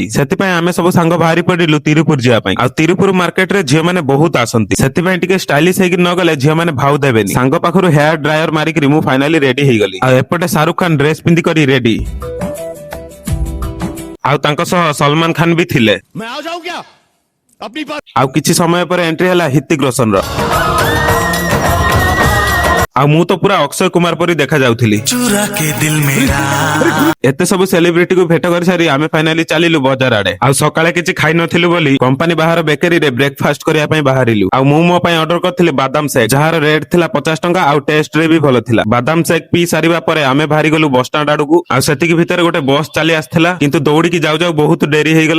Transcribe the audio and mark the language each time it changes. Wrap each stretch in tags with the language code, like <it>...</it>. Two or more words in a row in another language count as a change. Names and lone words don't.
<or>ସେଥିପାଇଁ ଆମେ ସବୁ ସାଙ୍ଗ ବାହାରି ପଡିଲୁ ତିରୁପୁର ଯିବା ପାଇଁ। ଆଉ ତିରୁପୁର ମାର୍କେଟରେ ଝିଅମାନେ ବହୁତ ଆସନ୍ତି, ସେଥିପାଇଁ ଟିକେ ଷ୍ଟାଇଲିଶ ହେଇକି ନ ଗଲେ ଝିଅମାନେ ଭାଉ ଦେବେନି। ସାଙ୍ଗ ପାଖରୁ</or> <en>hair dryer</en> <or>ମାରିକି ମୁଁ</or> <en>finally ready</en> <or>ହେଇଗଲି। ଆଉ ଏପଟେ ଶାହରୁଖ ଖାନ ଡ୍ରେସ ପିନ୍ଧି କରି ରେଡି, ଆଉ ତାଙ୍କ ସହ ସଲମାନ ଖାନ ବି ଥିଲେ।</or> <hi>मैं आ जाऊं क्या अपनी बात।</hi> <or>ଆଉ କିଛି ସମୟ ପରେ ଏଣ୍ଟ୍ରି ହେଲା ହିତିକ ରୋଶନର। ଆଉ ମୁଁ ତ ପୁରା ଅକ୍ଷୟ କୁମାର ପରି ଦେଖା ଯାଉଥିଲି।</or> <hi>चुरा के दिल मेरा</hi> <or>ଏତେ ସବୁ ସେଲିବ୍ରିଟିକୁ ଭେଟ କରିସାରି ଆମେ ଫାଇନାଲି ଚାଲିଲୁ ବଜାର ଆଡେ। ଆଉ ସକାଳେ କିଛି ଖାଇ ନଥିଲୁ ବୋଲି କମ୍ପାନୀ ବାହାର ବେକେରୀରେ ବ୍ରେକଫାଷ୍ଟ କରିବା ପାଇଁ ବାହାରିଲୁ। ଆଉ ମୁଁ ମୋ ପାଇଁ ଅର୍ଡର କରିଥିଲି ବାଦାମ ସେକ୍, ଯାହାର ରେଟ୍ ଥିଲା 50 ଟଙ୍କା ଆଉ ଟେଷ୍ଟରେ ବି ଭଲ ଥିଲା। ବାଦାମ ସେକ୍ ପିଇ ସାରିବା ପରେ ଆମେ ବାହାରି ଗଲୁ ବସଷ୍ଟାଣ୍ଡ ଆଡକୁ। ଆଉ ସେତିକି ଭିତରେ ଗୋଟେ ବସ୍ ଚାଲି ଆସିଥିଲା, କିନ୍ତୁ ଦୌଡିକି ଯାଉ ଯାଉ ବହୁତ ଡେରି ହେଇଗଲା।</or>